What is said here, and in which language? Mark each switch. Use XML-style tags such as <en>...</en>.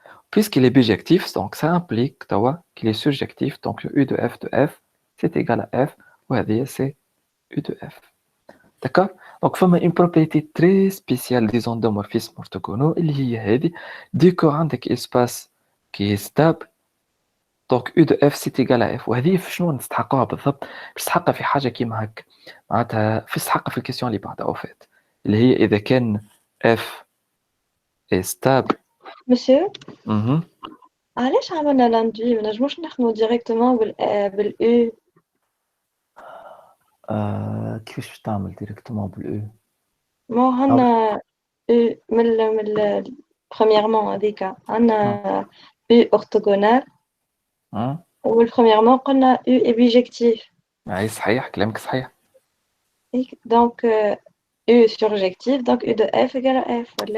<fr>Puisqu'il est bijectif, donc ça implique qu'il est surjectif, donc le U de F c'est égal à F, ou c'est U de F. D'accord? Donc il y a une propriété très spéciale des endomorphismes orthogonaux, il y a dès qu'on a un espace qui est stable, donc U de F c'est égal à F.</fr> <ar>وهذه في شنو نستحقوها بالضبط؟ نستحقها في حاجة كيما هكا معناتها نستحقها في الكيسيون اللي بعدها وفات اللي هي إذا كان F est stable.</ar> <fr>Monsieur, Mhm.</fr> <ar>علاش عملنا l'induit؟ ما نجموش نخدمو directement بال U. كيفاش باش تعمل ديريكتومون بالأو؟ ما عندنا</ar> <fr>U premièrement</fr> <ar>هذيك عندنا</ar> <fr>U orthogonal والpremièrement</fr> <ar>قلنا</ar> <fr>U est bijectif.</fr> <ar>أي صحيح كلامك صحيح.</ar> <fr>Donc U surjectif donc U de F égale à F ولا؟</fr>